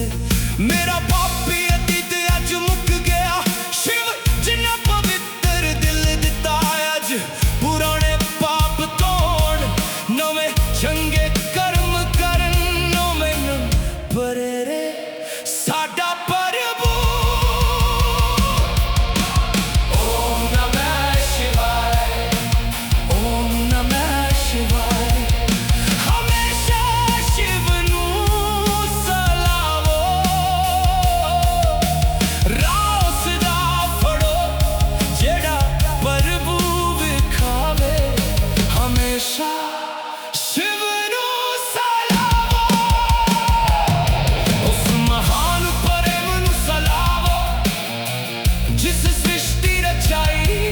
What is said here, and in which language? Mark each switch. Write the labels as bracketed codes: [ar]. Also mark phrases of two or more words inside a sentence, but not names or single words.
[pa] ਮੇਰਾ ਪਾਪੀ ਅਤੀਤ ਅੱਜ ਮੁੱਕ ਗਿਆ। ਸ਼ਿਵ ਜਿੰਨਾ ਪਵਿੱਤਰ ਦਿਲ ਦਿੱਤਾ ਅੱਜ, ਪੁਰਾਣੇ ਪਾਪ ਤੋੜ ਨਵੇਂ ਚੰਗੇ ਕਰਮ ਕਰਨ। ਨਵੇ ਪਰੇਰੇ ਸਾਡਾ ਪ੍ਰਭੂ। [sa] ओम नमः शिवाय, ओम नमः शिवाय। [pa] ਹਮੇਸ਼ਾ ਸ਼ਿਵ ਨੂ ਸਲਾਵੋ, ਰਾਹ ਉਸਦਾ ਫੜੋ ਜਿਹੜਾ ਪ੍ਰਭੂ ਵਿਖਾਵੇ। ਹਮੇਸ਼ਾ ਸ਼ਿਵ ਨੂ ਸਲਾਵੋ, ਉਸ ਮਹਾਨ ਪ੍ਰੇਮ ਨੂ ਸਲਾਵੋ ਜਿਸ ਸ੍ਰਿਸ਼ਟੀ ਰਚਾਈ।